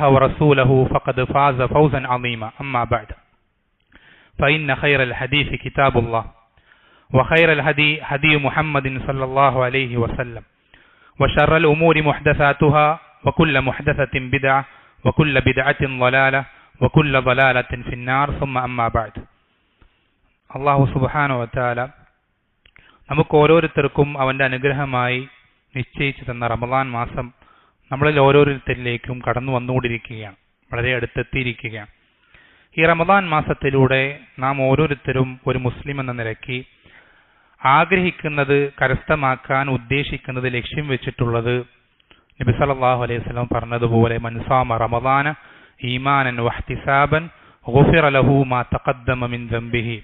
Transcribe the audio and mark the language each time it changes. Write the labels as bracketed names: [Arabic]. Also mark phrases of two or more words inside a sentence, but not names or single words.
[Arabic] ورسوله فقد فاز فوزا عظيما أما بعد فإن خير الحديث كتاب الله وخير الهدي هدي محمد صلى الله عليه وسلم وشر الأمور محدثاتها وكل محدثة بدعة وكل بدعة ضلالة وكل ضلالة في النار ثم أما بعد الله سبحانه وتعالى [Malayalam] നമുക്ക് ഓരോരുത്തർക്കും അവന്റെ അനുഗ്രഹമായി നിശ്ചയിച്ചു തന്ന റമദാൻ മാസം നമ്മളിൽ ഓരോരുത്തരിലേക്കും കടന്നു വന്നുകൊണ്ടിരിക്കുകയാണ്, വളരെ അടുത്തെത്തിയിരിക്കുകയാണ്. ഈ റമദാൻ മാസത്തിലൂടെ നാം ഓരോരുത്തരും ഒരു മുസ്ലിം എന്ന നിലയ്ക്ക് ആഗ്രഹിക്കുന്നത്, കരസ്ഥമാക്കാൻ ഉദ്ദേശിക്കുന്നത്, ലക്ഷ്യം വെച്ചിട്ടുള്ളത് നബി [Arabic] صلى الله عليه وسلم [Malayalam] പറഞ്ഞതുപോലെ [Arabic] من صام رمضان إيمانا واحتسابا غفر له ما تقدم من ذنبه.